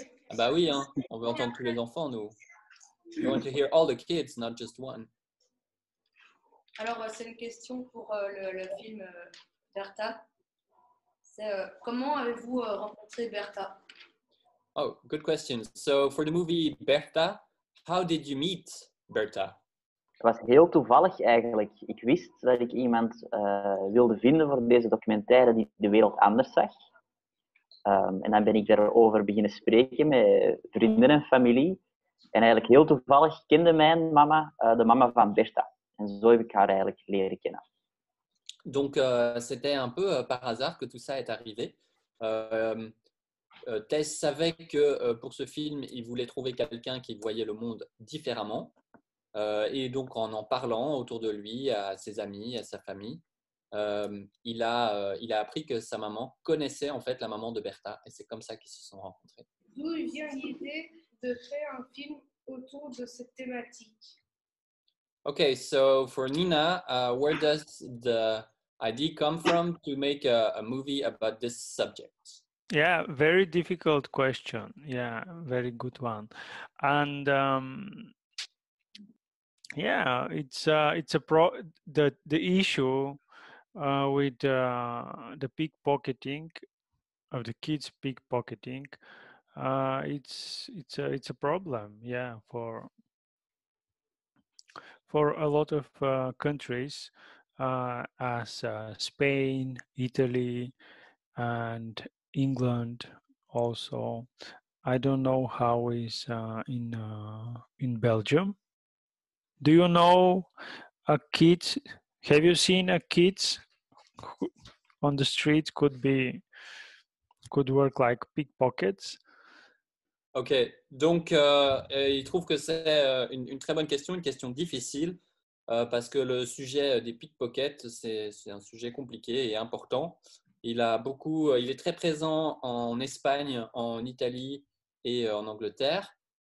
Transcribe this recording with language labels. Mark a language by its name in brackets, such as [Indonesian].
[French] Ah bah oui, hein, on veut entendre tous les enfants, nous. [English] We want to hear all the kids, not just one. [French] Alors, c'est une question pour le film Bertha. Comment avez-vous rencontré Bertha? [English] Oh, good question. So for the movie Bertha, how did you meet Bertha? [Dutch] Het was heel toevallig eigenlijk. Ik wist dat ik iemand wilde vinden voor deze documentaire die de wereld anders zag. En dan ben ik daarover beginnen spreken met vrienden en familie. En eigenlijk heel toevallig kende mijn mama de mama van Bertha. En zo heb ik haar eigenlijk leren kennen. [French] Donc, c'était un peu par hasard que tout ça est arrivé. Tess savait que pour ce film, il voulait trouver quelqu'un qui voyait le monde différemment. Et donc, en parlant autour de lui, à ses amis, à sa famille, il a appris que sa maman connaissait en fait la maman de Bertha. Et c'est comme ça qu'ils se sont rencontrés. D'où vient l'idée de faire un film autour de cette thématique? [English] Okay, so for Nina, where does the idea come from to make a movie about this subject? Yeah, very difficult question. Yeah, very good one. And yeah, it's a the issue with the pickpocketing of the kids pickpocketing. It's a problem. Yeah, for a lot of countries, as Spain, Italy, and England also. I don't know how is in Belgium. Do you know a kid? Have you seen a kid who, on the street could work like pickpockets? [French] Ok, donc il trouve que c'est une très bonne question, une question difficile, parce que le sujet des pickpockets, c'est un sujet compliqué et important. Il est très présent en Espagne, en Italie et en Angleterre.